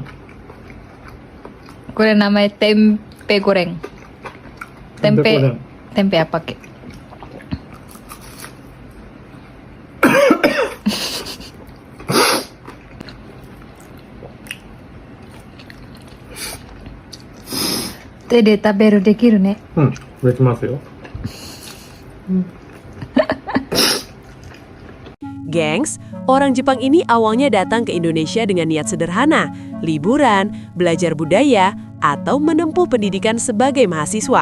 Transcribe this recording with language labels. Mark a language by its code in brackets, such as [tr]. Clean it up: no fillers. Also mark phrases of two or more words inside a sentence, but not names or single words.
[ja] これ名前 [id] tempe goreng. Tempe apa ke? [ja] 手で食べるできるね. [id] Gengs, orang Jepang ini awalnya datang ke Indonesia dengan niat sederhana, liburan, belajar budaya, atau menempuh pendidikan sebagai mahasiswa.